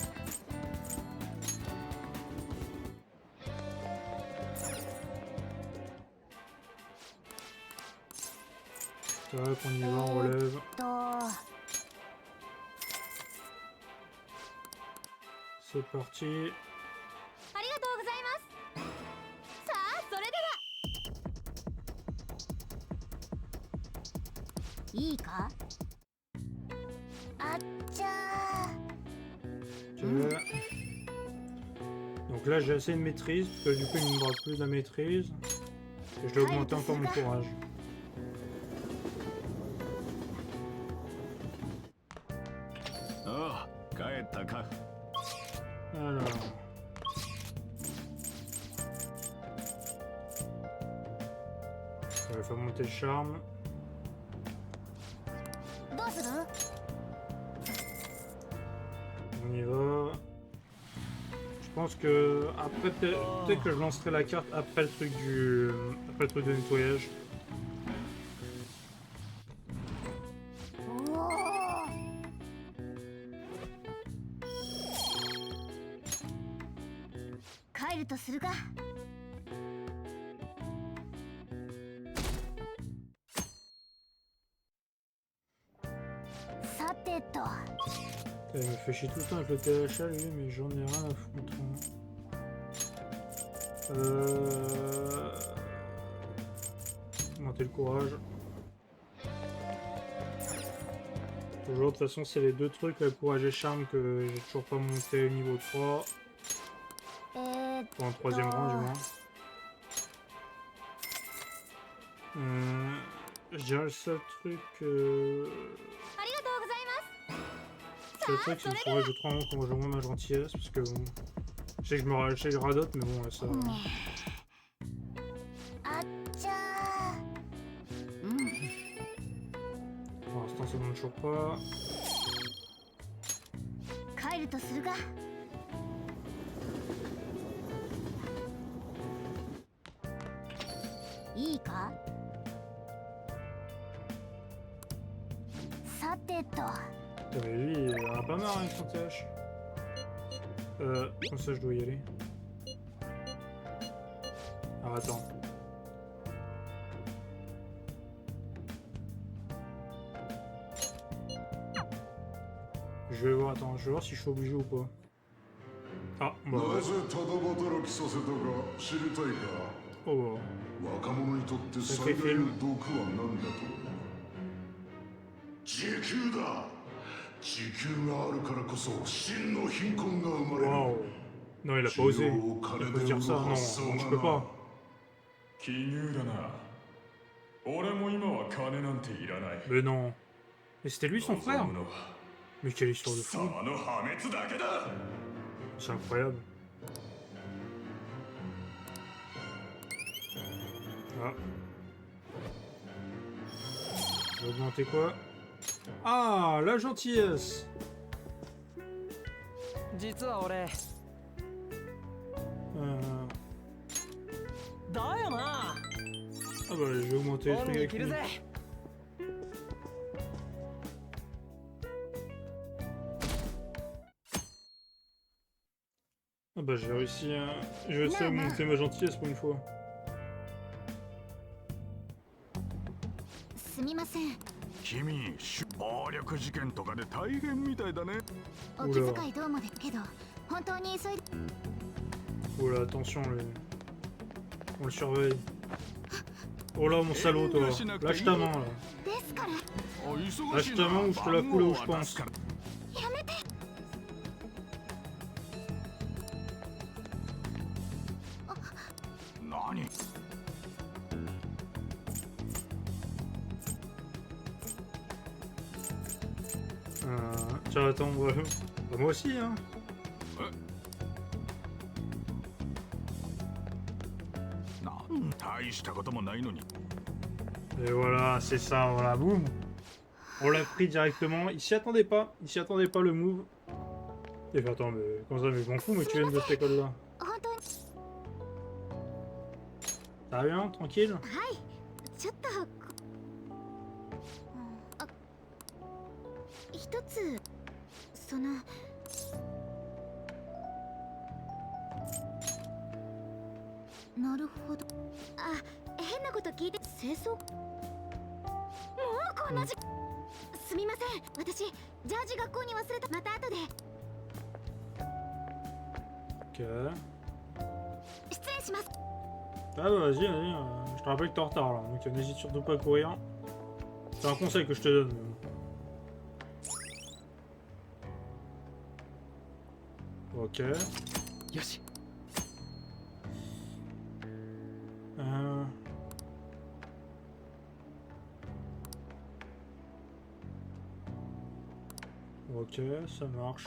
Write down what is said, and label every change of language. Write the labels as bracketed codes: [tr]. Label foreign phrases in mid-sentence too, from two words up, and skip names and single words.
[fr] Tac, on y va, on relève. [ja] と [fr] C'est parti. [ja] ありがとうございますさあそれではいいかあっちゃー [fr] Ok. Donc là, j'ai assez de maîtrise, parce que du coup, il ne me bras plus de la maîtrise. Et je dois augmenter encore mon courage. [ja] Oh, 帰ったか。 [fr] Alors. Ça va faire monter le charme. [ja] どうする [fr] On y va. Je pense que après peut-être que je lancerai la carte après le truc de nettoyage. [ja] おお帰るとするかさてと [fr] Il me fait chier tout le temps avec le THA lui, mais j'en ai rien à foutre. Augmenter le courage. Toujours, de toute façon, c'est les deux trucs, le courage et charme, que j'ai toujours pas monté au niveau 3. えーっ Pour un troisième rang, du moins. Je dirais le seul truc. [ja] ありがとうございます [fr] Le seul truc, c'est qu'il faudrait que je trouve comment je vois ma gentillesse, parce que bon. Je sais que je radote, mais bon, ça. [ja] あっちゃーうん [fr] Pour l'instant, ça ne monte toujours pas. [ja] 帰るとするかいいかさてと [fr] Mais lui, il en a pas marre avec son TH. Comme ça, je dois y aller. Ah, attends. Je vais voir, attends, je vais voir si je suis obligé ou pas. Ah, bah. [ja] なぜただ働きさせたか知りたいか [fr] Oh, [ja] 若者にとって最大の毒は何だと時給だ時給があるからこそ真の貧困が生まれる [fr] waouh. Non, il a pas osé. Il peut dire ça, non, je peux pas. [ja] 奇遇だな俺も今は金なんていらない [fr] Mais non. Mais c'était lui son frère. [ja] 望むのは [fr] Mais quelle histoire de [ja] 貴 [fr] fou. [ja] 様の破滅だけだ [fr] C'est incroyable. Ah. Je vais augmenter quoi? Ah, la gentillesse. [ja] 実は俺 [fr] Ah [ja] だよな [fr] bah, je vais augmenter les [ja] 恩 [fr] trucs [ja] に [fr] avec [ja] 着る [fr] lui. [ja] ぜ [fr] Ah Ah bah j'ai réussi à... Je sais monter ma gentillesse pour une fois. [ja] すみません。君暴力事件とかで大変みたいだね。お気遣いどうもですけど、本当に急いで。 [fr] Oh là, attention, on le surveille. Oh là, mon salaud, toi. Lâche ta main, là. [ja] ですから。 [fr] Lâche ta main ou je te la fous là où je pense. [ja] やめて。何？ [fr] Tiens, attends, bah, moi aussi, hein. Et voilà, c'est ça, voilà, boum. On l'a pris directement. Il s'y attendait pas. Il s'y attendait pas le move. Et bah, attends, mais comment ça, mais je m'en fous, mais tu viens de cette école-là. Ça va bien, tranquille? [ja] ちょっと。あ、一つ。その。なるほど。あ、変なこと聞いて。清掃。もうこんな時。すみません。私ジャージ学校に忘れた。また後で。 [fr] Ok. [ja] 失礼します。 [fr] Ah bah vas-y, je te rappelle que t'es en retard là, donc n'hésite surtout pas à courir. C'est un conseil que je te donne. Ok. Yoshi. Ok, ça marche.